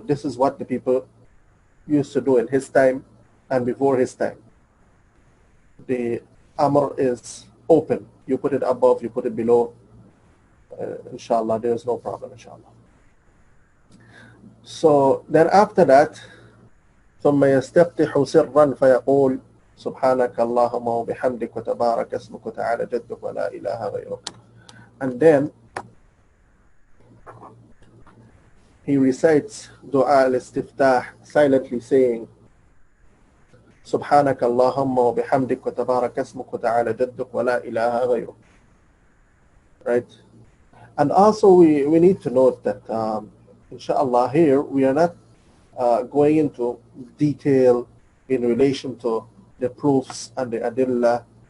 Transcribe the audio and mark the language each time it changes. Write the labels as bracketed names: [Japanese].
[English] This is what the people used to do in his time and before his time. The amr is open. You put it above, you put it below. Inshallah, there is no problem, inshallah. So then after that, [Arabic] ثم يستفتح سرا فيقول سبحانك اللهم وبحمدك وتبارك اسمك وتعالى جدك ولا إله غيرك. [English] And then he recites dua al-istiftah, silently saying [Arabic] سبحانك اللهم وبحمدك وتبارك اسمك وتعالى جدك ولا إله غيرك. [English] Right? And also we need to note that inshallah here we are not going into detail in relation to the proofs and the adillah.